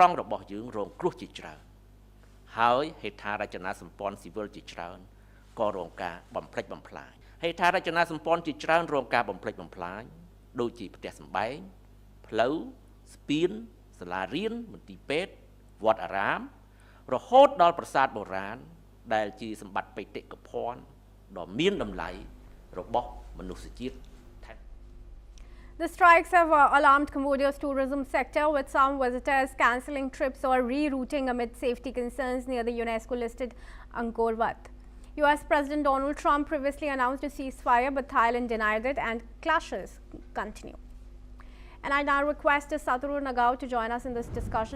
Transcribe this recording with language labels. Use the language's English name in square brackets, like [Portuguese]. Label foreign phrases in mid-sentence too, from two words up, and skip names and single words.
[Khmer] ង់របស់យើងរងគ្រោះជាច្រើនហើយហេដ្ឋារចនាសម្ព័ន្ធស៊ីវិលជាច្រើនក៏រងការបំផ្លិចបំផ្លាញហេដ្ឋារចនាសម្ព័ន្ធជាច្រើនរងការបំផ្លិចបំផ្លាញដូចជាផ្ទះសម្បែងផ្លូវស្ពានសាលារៀនមន្ទីរពេទ្យវត្តអារាមរហូតដល់ប្រាសាទបុរាណដែលជាសម្បត្តិបេតិកភណ្ឌដ៏មានតម្លៃរបស់មនុស្សជាតិ [English] The strikes have alarmed Cambodia's tourism sector, with some visitors cancelling trips or rerouting amid safety concerns near the UNESCO-listed Angkor Wat. US President Donald Trump previously announced a ceasefire, but Thailand denied it, and clashes continue. And I now request Satoru Nagao to join us in this discussion.